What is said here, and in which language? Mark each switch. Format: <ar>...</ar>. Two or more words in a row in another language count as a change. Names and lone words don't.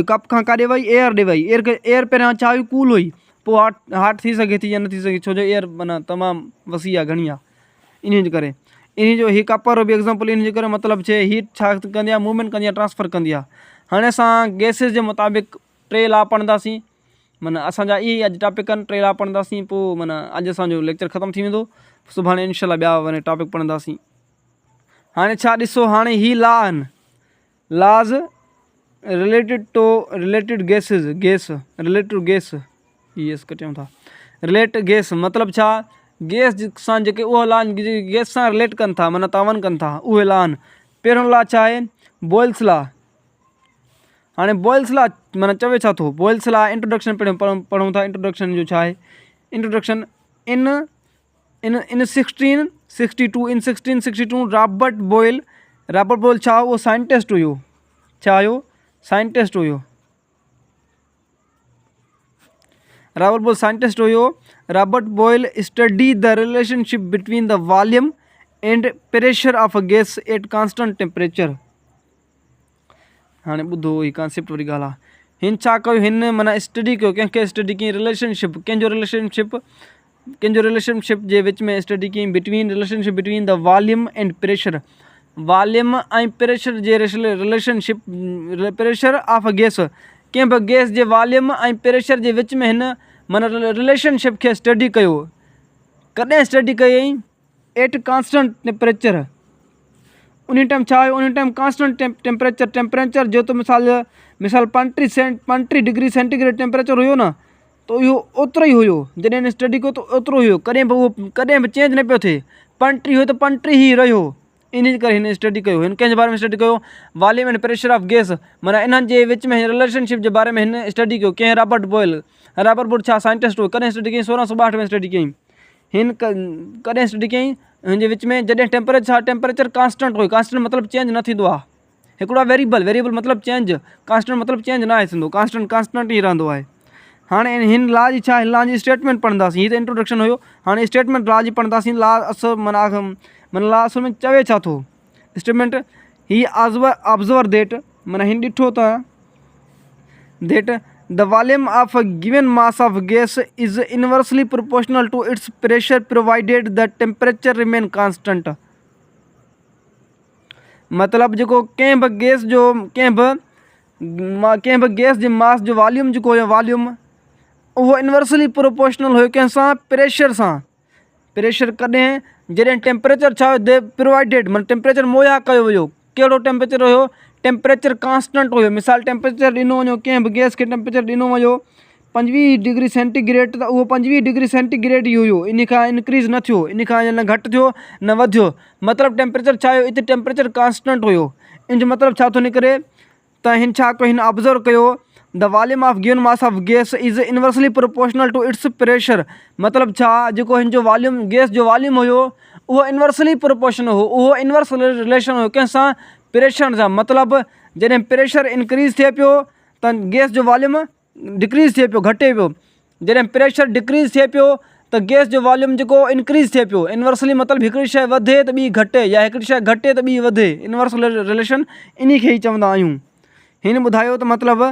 <sd>कप खां काॾे वई एयर ॾे वई एयर पहिरियां छा हुई कूल हुई पोइ हॉट थी सघे थी या न थी सघे छो जो एयर माना तमामु वसी आहे घणी आहे इन जे करे इन जो ही कप वारो बि एग्ज़ाम्पल इन जे करे मतिलबु छे हीट छा कंदी आहे मूवमेंट कंदी आहे ट्रांसफ़र कंदी आहे हाणे असां गैसिस जे मुताबिक़ टे लॉ पढ़ंदासीं माना असांजा इहे अॼु टॉपिक आहिनि टे लॉ पढ़ंदासीं पोइ माना अॼु असांजो लेक्चर ख़तमु थी वेंदो सुभाणे इनशाला ॿिया वरी टॉपिक पढ़ंदासीं हाणे छा ॾिसो हाणे ही लॉ आहिनि लॉज</sd> <en>related gas yes</en> <sd>कटियूं था</sd> <en>relate gas</en> <sd>मतिलबु छा गैस सां जेके उहे लॉ गैस सां रिलेट कनि था माना तावन कनि था उहे लॉ आहिनि पहिरियों लॉ छा आहे बॉइल्स लॉ हाणे बॉइल्स लॉ माना चवे छा थो बॉइल्स लॉ इंट्रोडक्शन पहिरियों पढ़ूं था इंट्रोडक्शन जो छा आहे इंट्रोडक्शन इन</sd> <en>1662 रॉबर्ट बॉयल</en> <sd>छा उहो</sd> <en>साइंटिस्ट</en> <sd>हुयो छा हुयो</sd> <en>साइंटिस्ट हुयो Robert Boyle study the relationship between the volume and pressure of a gas at constant temperature</en> <sd>हाणे ॿुधो ही कॉन्सेप्ट वारी ॻाल्हि आहे हिन छा कयो हिन माना स्टडी कयो कंहिंखे स्टडी कई रिलेशनशिप कंहिंजो रिलेशनशिप जे विच में स्टडी कई</sd> <en>relationship between the volume and pressure</en> <sd>वॉल्यूम ऐं प्रेशर जे रिलेशनशिप</sd> <en>pressure of a gas</en> <sd>कंहिं बि गैस जे वॉल्यूम ऐं प्रेशर जे विच में हिन माना रिलेशनशिप खे स्टडी कयो कॾहिं स्टडी कयईं</sd> <en>at constant temperature</en> <sd>उन टाइम छा हुयो उन टाइम</sd> <en>constant temperature</en> <sd>जो त मिसाल</sd> <en>35 degree centigrade temperature</en> <sd>हुयो न त इहो ओतिरो ई हुयो जॾहिं हिन स्टडी कयो त ओतिरो हुयो कॾहिं बि चेंज न पियो थिए 35 हुयो त 35 ई रहियो इन जे करे हिन स्टडी कयो हिन कंहिंजे बारे में स्टडी कयो</sd> <en>volume and pressure of gas</en> <sd>माना इन्हनि जे विच में रिलेशनशिप जे बारे में हिन स्टडी कयो कंहिं रॉबर्ट बॉयल छा साइंटिस्ट हुयो कॾहिं स्टडी कयईं 1662 में स्टडी कयईं हिन कॾहिं स्टडी कयईं हिन जे विच में जॾहिं</sd> <en>temperature constant</en> <sd>हुयो कांस्टेंट मतिलबु चेंज न थींदो आहे हिकिड़ो आहे वेरिएबल मतिलबु चेंज कांस्टेंट मतिलबु चेंज न आहे थींदो कांस्टेंट ई रहंदो आहे हाणे हिन लॉ जी छा हिन लॉ जी स्टेटमेंट पढ़ंदासीं हीअ त इंट्रोडक्शन हुयो हाणे स्टेटमेंट लॉ जी पढ़ंदासीं लॉ माना लॉ असल में चवे छा थो स्टेटमेंट ही</sd> <en>observe that</en> <sd>माना हिन ॾिठो त</sd> <en>that the volume of a given mass of gas is inversely proportional to its pressure provided the temperature remain constant</en> <sd>मतिलबु जेको कंहिं बि गैस जे मास जो वॉल्यूम जेको हुयो वॉल्यूम उहो</sd> <en>inversely proportional</en> <sd>हुयो कंहिंसां प्रेशर कॾहिं जॾहिं टेम्परेचर छा हुयो प्रोवाइडेड माना टेम्परेचर मुहैया कयो वियो कहिड़ो टेम्परेचर हुयो</sd> <en>temperature constant</en> <sd>हुयो मिसाल टेम्परेचर ॾिनो वञो कंहिं बि गैस खे टेम्परेचर ॾिनो वञो</sd> <en>25 degree centigrade</en> <sd>त उहो</sd> <en>25 degree centigrade</en> <sd>ई हुयो इन खां इनक्रीज़ न थियो इन खां न घटि थियो न वधियो मतिलबु टेम्परेचर छा हुयो हिते</sd> <en>temperature constant</en> <sd>हुयो इन जो मतिलबु छा थो निकिरे त हिन छा कयो हिन ऑब्ज़र्व कयो</sd> <en>the volume of given mass of gas is inversely proportional to its pressure</en> <sd>मतिलबु छा जेको हिन जो वॉल्यूम गैस जो वॉल्यूम हुयो उहो</sd> <en>inversely proportional</en> <sd>हो उहो</sd> <en>inverse relation</en> <sd>हुयो कंहिंसां प्रेशर सां मतिलबु जॾहिं</sd> <en>pressure increase</en> <sd>थिए पियो त गैस जो</sd> <en>volume decrease</en> <sd>थिए पियो घटे पियो जॾहिं</sd> <en>pressure decrease</en> <sd>थिए पियो त गैस जो वॉल्यूम जेको इंक्रीज़ थिए पियो इनवर्सली मतिलबु हिकिड़ी शइ वधे त ॿी घटे या हिकिड़ी शइ घटे त ॿी वधे</sd> <en>inverse relation</en> <sd>इन खे ई चवंदा आहियूं हिन ॿुधायो त मतिलबु</sd>